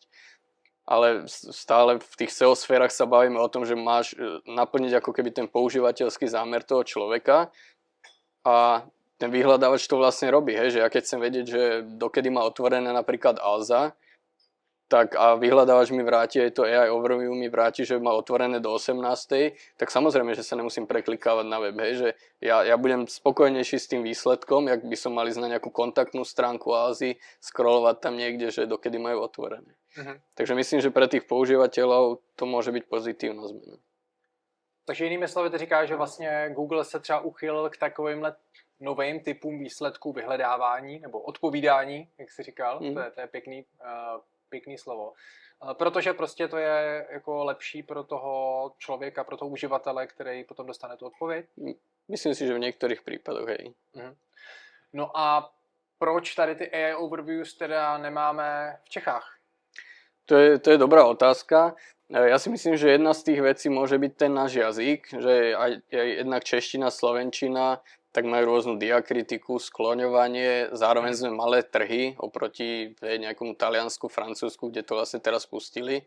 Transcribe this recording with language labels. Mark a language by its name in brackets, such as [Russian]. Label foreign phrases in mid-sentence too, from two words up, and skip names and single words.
[Slovak] Ale stále v tých SEO sférach sa bavíme o tom, že máš naplniť ako keby ten používateľský zámer toho človeka a ten vyhľadávač to vlastne robí, hej, že ja keď chcem vedieť, že dokedy má otvorené napríklad Alza, tak a vyhľadávač mi vráti, aj to AI Overview mi vráti, že má otvorené do 18. Tak samozrejme, že sa nemusím preklikávať na web, hej, že ja budem spokojnejší s tým výsledkom, jak by som mali ísť na nejakú kontaktnú stránku Alzy, scrollovať tam niekde, že dokedy majú otvorené. Takže myslím, že pre tých používateľov to môže byť pozitívna zmena. [Czech] Takže jinými slovy ty říkáš, že vlastně Google se třeba uchylil k takovýmhle novým typům výsledků vyhledávání nebo odpovídání, jak jsi říkal, to je pěkný slovo. Protože prostě to je jako lepší pro toho člověka, pro toho uživatele, který potom dostane tu odpověď? Myslím si, že v některých případech, hej. No a proč tady ty AI Overviews teda nemáme v Čechách? [Slovak] To je dobrá otázka. Ja si myslím, že jedna z tých vecí môže byť ten náš jazyk, že aj jednak čeština, slovenčina, tak majú rôznu diakritiku, skloňovanie, zároveň sme malé trhy oproti nejakomu Taliansku, Francúzsku, kde to vlastne teraz pustili.